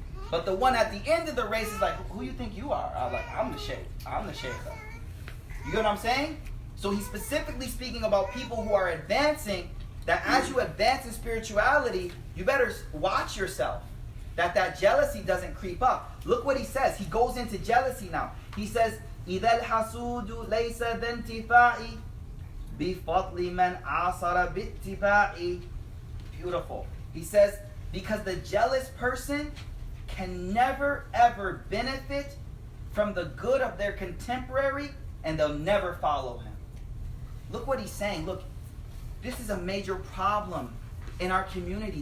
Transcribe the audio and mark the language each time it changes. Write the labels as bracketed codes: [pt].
[en] But the one at the end of the race is like, who you think you are? I'm like, I'm the Sheikh. I'm the Sheikh. You get what I'm saying? So he's specifically speaking about people who are advancing, that as you advance in spirituality, you better watch yourself. That jealousy doesn't creep up. Look what he says. He goes into jealousy now. He says, [ar] إِذَا الْحَسُودُ لَيْسَ ذَا انْتِفَاعِ بِفَضْلِ مَنْ عَصَرَ بِاتِّفَاعِ. [en] Beautiful. He says, because the jealous person can never ever benefit from the good of their contemporary, and they'll never follow him. Look what he's saying. Look, this is a major problem in our community.